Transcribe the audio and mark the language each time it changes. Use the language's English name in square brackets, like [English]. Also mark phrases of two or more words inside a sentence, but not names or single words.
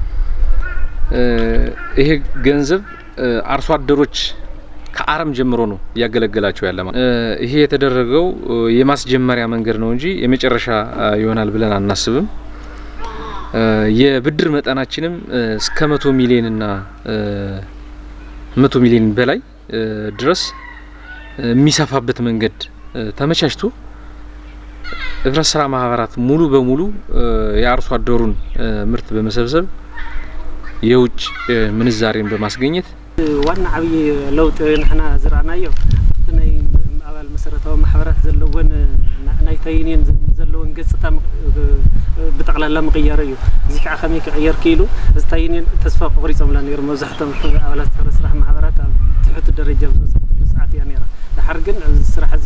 [Amharic] ይሄ ገንዘብ አርሶ አደሮች ከአረም ጀምሮ ነው ያገለገላቸው ያለ ማለት ይሄ የተደረገው የማስጀመሪያ መንገድ ነው እንጂ የመጨረሻ ይሆናል ብለን አናስብም። የብድር መጠናችንም እስከ 100 ሚሊዮን እና 100 ሚሊዮን በላይ ድረስ የሚሰፋበት መንገድ ተመቻችቶ ህብረት ስራ ማህበራት ሙሉ በሙሉ የአርሶ አደሩን ምርት በመሰብሰብ የውጭ ምንዛሬን በማስገኘት [Tigrinya] ዋና ዓብይ ለውጥ ንሕና ዝረአናዮ ናይ አባል መሰረታዊ ማሕበራት ዘለውን ናይ ታይኒን ዘለውን ገጽታ ብጠቅላላ ምቅያር እዩ እዚ ከዓ ከመይ ክቅየር ክኢሉ እዚ ታይኒን ተስፋ ቆሪጾምላ ነይሩ መብዛሕትኦም አባላት ስራሕ ማሕበራት ኣብ ትሕቲ ደረጃ ዝበፅሕሉ ሰዓት እያ ነይራ ድሓር ግን ስራሕ እዚ